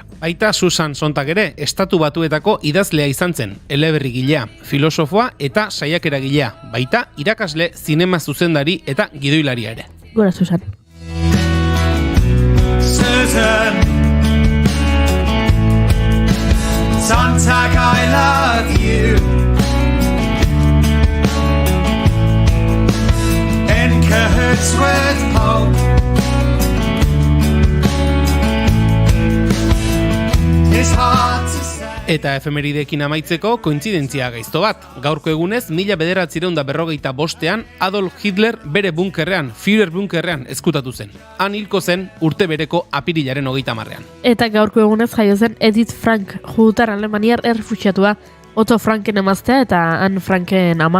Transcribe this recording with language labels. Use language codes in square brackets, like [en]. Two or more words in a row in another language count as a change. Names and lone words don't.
[eu] Baita Susan Sontag ere, Estatu Batuetako idazlea izan zen, eleberrigilea, filosofoa eta saiakeragilea, baita irakasle, zinema zuzendari eta gidoilaria ere. Gora, Susan. Susan Sontag, [en] I love you. In Kurtzworth Pope, it's hard to say. [eu] Eta efemerideekin amaitzeko kointzidentzia gaizto bat. Gaurko egunez, 1945ean Adolf Hitler bere bunkerrean, Führer bunkerrean ezkutatu zen. Han hilko zen urte bereko apirilaren 30ean. Eta gaurko egunez jaio zen Edith Frank, judutar alemaniar errefuxiatua, Otto Franken emaztea eta Anne Franken ama.